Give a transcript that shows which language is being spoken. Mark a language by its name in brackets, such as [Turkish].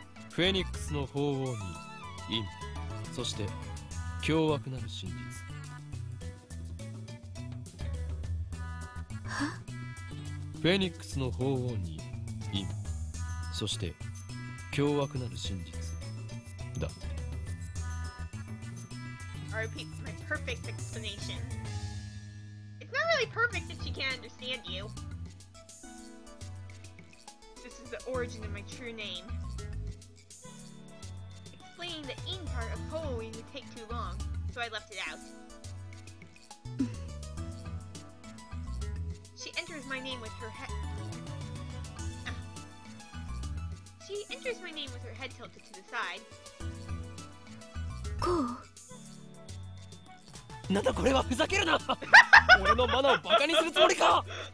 [Japanese] フェニックスの法王に陰、そして凶悪なる真実。は？フェニックスの法王に陰、そして凶悪なる真実だ。 [English] I'll repeat my perfect explanation. It's not perfect if she can't understand you. This is the origin of my true name. Explaining the "in" part of Halloween would take too long, so I left it out. She enters my name with her head. She enters my name with her head tilted to the side. Cool. [Japanese] なんだこれは、ふざけるな俺のマナをバカにするつもりか